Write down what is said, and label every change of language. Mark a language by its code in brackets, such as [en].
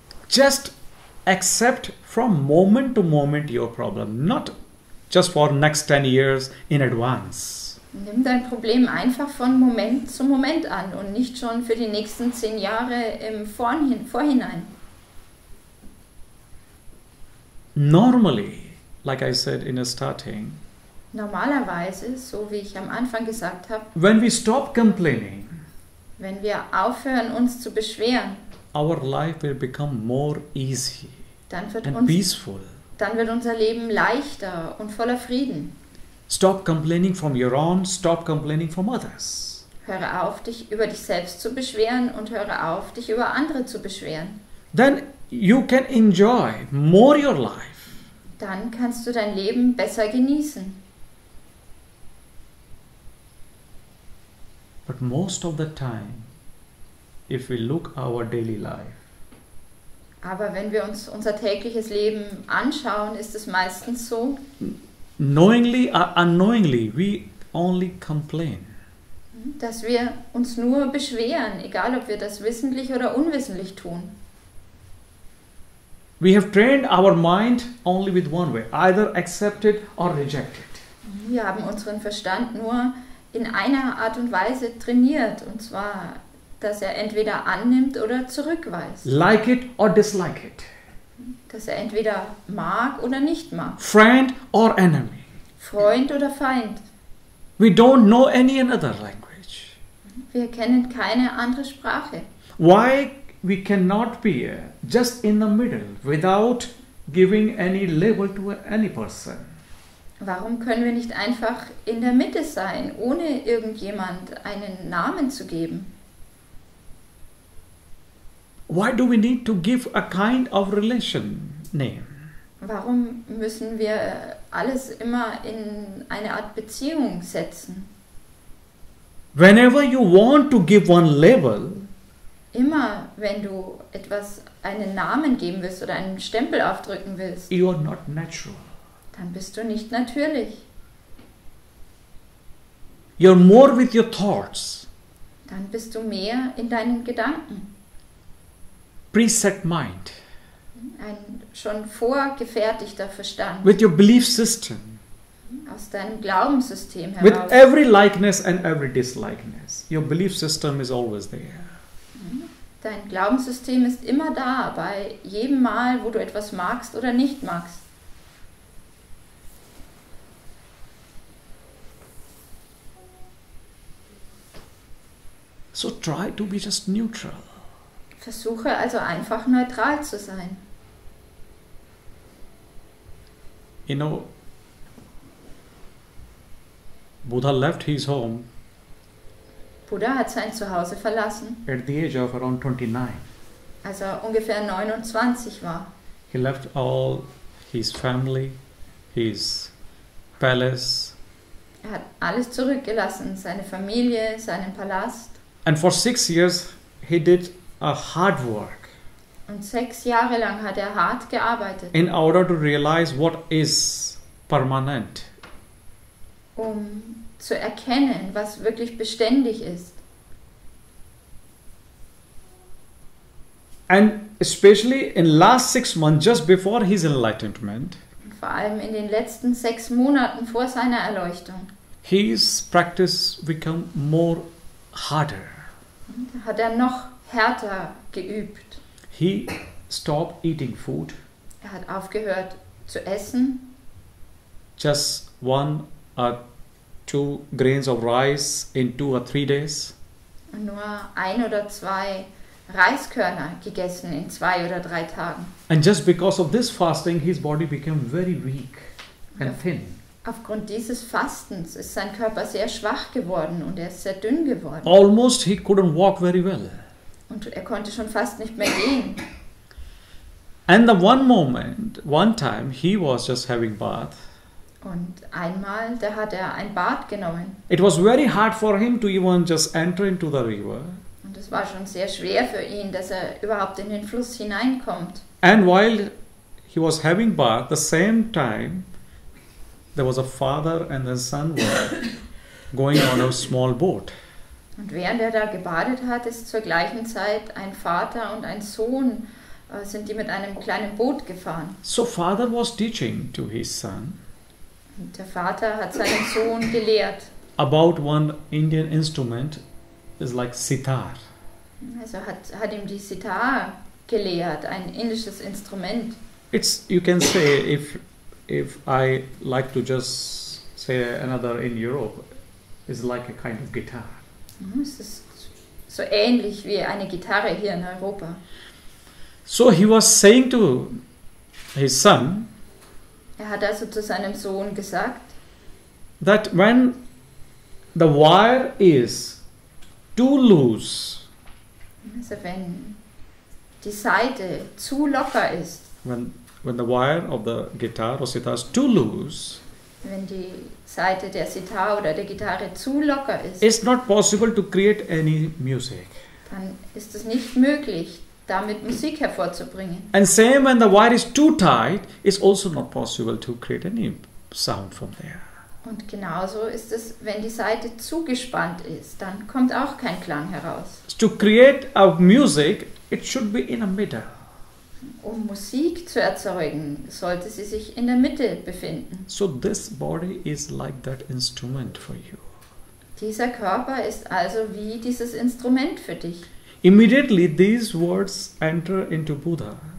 [en] Just accept from moment to moment your problem, not just for next 10 years in advance. [de] Nimm dein Problem einfach von Moment zu Moment an und nicht schon für die nächsten 10 Jahre im Vorhinein. [en] Normally, like I said in the starting, [de] Normalerweise, so wie ich am Anfang gesagt habe, [en] when we stop complaining, [de] wenn wir aufhören, uns zu beschweren, [en] our life will become more easy [de] dann wird [en] and peaceful. [de] unser Leben leichter und voller Frieden. [en] Stop complaining from your own, stop complaining from others. [de] Höre auf, dich über dich selbst zu beschweren und höre auf, dich über andere zu beschweren. [en] Then you can enjoy more your life. [de] Dann kannst du dein Leben besser genießen. [en] But most of the time, if we look our daily life, [de] Aber wenn wir uns unser tägliches Leben anschauen, ist es meistens so, [en] knowingly or unknowingly, we only complain. [de] dass wir uns nur beschweren, egal ob wir das wissentlich oder unwissentlich tun. [en] We have trained our mind only with one way, either accept it or reject it. [de] Wir haben unseren Verstand nur in einer Art und Weise trainiert, und zwar, dass er entweder annimmt oder zurückweist. [en] Like it or dislike it. [de] Dass er entweder mag oder nicht mag. [en] Friend or enemy. [de] Freund oder Feind. [en] We don't know any another language. [de] Wir kennen keine andere Sprache. [en] Why we cannot be just in the middle without giving any label to any person? [de] Warum können wir nicht einfach in der Mitte sein, ohne irgendjemand einen Namen zu geben? [en] Why do we need to give a kind of relation name? [de] Warum müssen wir alles immer in eine Art Beziehung setzen? [en] Whenever you want to give one label, [de] Immer wenn du etwas einen Namen geben willst oder einen Stempel aufdrücken willst, [en] you are not natural. [de] dann bist du nicht natürlich. [en] You're more with your thoughts, [de] Dann bist du mehr in deinen Gedanken. [en] preset mind, [de] Ein schon vorgefertigter Verstand [en] with your belief system, [de] aus deinem Glaubenssystem [en] with [de] heraus. [en] every likeness and every dislikeness. Your belief system is always there. [de] Dein Glaubenssystem ist immer da, bei jedem Mal, wo du etwas magst oder nicht magst. [en] So try to be just neutral. [de] Versuche also einfach neutral zu sein. [en] You know, Buddha left his home [de] Buddha hat sein Zuhause verlassen, [en] at the age of around 29. [de] als er ungefähr 29 war. [en] He left all his family, his palace, [de] Er hat alles zurückgelassen, seine Familie, seinen Palast. [en] and for 6 years he did a hard work [de] Und 6 Jahre lang hat er hart gearbeitet, [en] in order to realize what is permanent. [de] um zu erkennen, was wirklich beständig ist. [en] And especially in last 6 months, just before his enlightenment, [de] Und vor allem in den letzten 6 Monaten vor seiner Erleuchtung [en] his practice become more harder. [de] hat er noch härter geübt. [en] He stopped eating food, [de] Er hat aufgehört zu essen, [en] just 1 or 2 grains of rice in 2 or 3 days. [de] und nur 1 oder 2 Reiskörner gegessen in 2 oder 3 Tagen. [en] And just because of this fasting, his body became very weak and thin. [de] Aufgrund dieses Fastens ist sein Körper sehr schwach geworden und er ist sehr dünn geworden. [en] Almost he couldn't walk very well. [de] Und er konnte schon fast nicht mehr gehen. [en] And the one time, he was just having bath. [de] Und einmal, da hat er ein Bad genommen. [en] It was very hard for him to even just enter into the river. [de] Und es war schon sehr schwer für ihn, dass er überhaupt in den Fluss hineinkommt. [en] And while he was having bath, the same time, there was a father and the son were going on a small boat. [de] Und während er da gebadet hat, ist zur gleichen Zeit ein Vater und ein Sohn, sind die mit einem kleinen Boot gefahren. [en] So father was teaching to his son [de] Und der Vater hat seinen Sohn gelehrt. [en] about one Indian instrument is like sitar. [de] Also hat ihm die Sitar gelehrt, ein indisches Instrument. [en] It's, you can say, if I like to just say another in Europe, it's like a kind of guitar. [de] Es ist so ähnlich wie eine Gitarre hier in Europa. [en] So he was saying to his son [de] Er hat also zu seinem Sohn gesagt, [en] that when the wire is too loose, [de] also wenn die Saite zu locker ist, [en] when the wire of the guitar or sitar is too loose, [de] wenn die Saite der Sitar oder der Gitarre zu locker ist, [en] it's not possible to create any music. [de] dann ist es nicht möglich, damit Musik hervorzubringen. [en] And same when the wire is too tight, it's also not possible to create any sound from there. [de] Und genauso ist es, wenn die Saite zugespannt ist, dann kommt auch kein Klang heraus. [en] To create a music, it should be in the middle. [de] Um Musik zu erzeugen, sollte sie sich in der Mitte befinden. [en] So this body is like that instrument for you. [de] Dieser Körper ist also wie dieses Instrument für dich. [en] Immediately these words enter into Buddha.